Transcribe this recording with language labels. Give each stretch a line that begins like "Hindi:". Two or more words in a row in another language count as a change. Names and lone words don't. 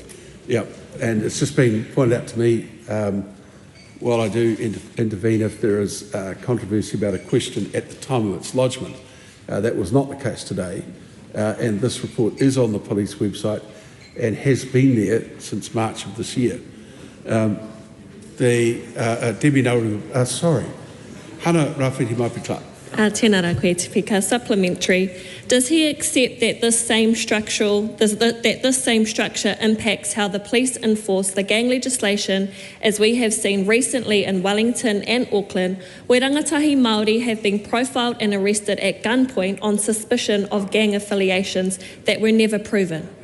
English: Yeah, and it's just been pointed out to me while I do intervene if there is controversy about a question at the time of its lodgement. That was not the case today, and this report is on the police website and has been there since March of this year. Debbie Nauru,
Māori: Hana Rāwhiti Maipi Clark. Tēnā rā koe te whika.
English: Supplementary. Does he accept that this same structure impacts how the police enforce the gang legislation, as we have seen recently in Wellington and Auckland, where
Māori: rangatahi Māori
English: have been profiled and arrested at gunpoint on suspicion of gang affiliations that were never proven?